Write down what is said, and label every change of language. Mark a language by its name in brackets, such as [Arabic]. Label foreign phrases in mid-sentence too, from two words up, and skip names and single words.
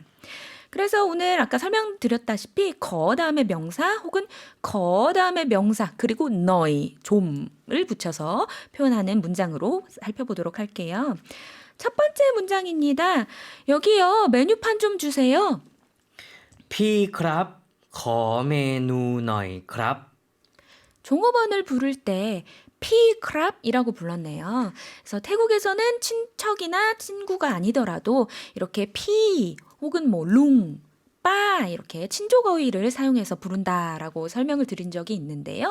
[Korean] 그래서 오늘 아까 설명드렸다시피 거 다음에 명사 혹은 거 다음에 명사 그리고 너희, 좀을 붙여서 표현하는 문장으로 살펴보도록 할게요. 첫 번째 문장입니다. 여기요, 메뉴판 좀 주세요. [Thai] พี่ครับ ขอ เมนู หน่อย ครับ [Korean] 종업원을 부를 때 피크랍이라고 불렀네요. 그래서 태국에서는 친척이나 친구가 아니더라도 이렇게 피 혹은 룽, 빠 이렇게 친족어휘를 사용해서 부른다라고 설명을 드린 적이 있는데요.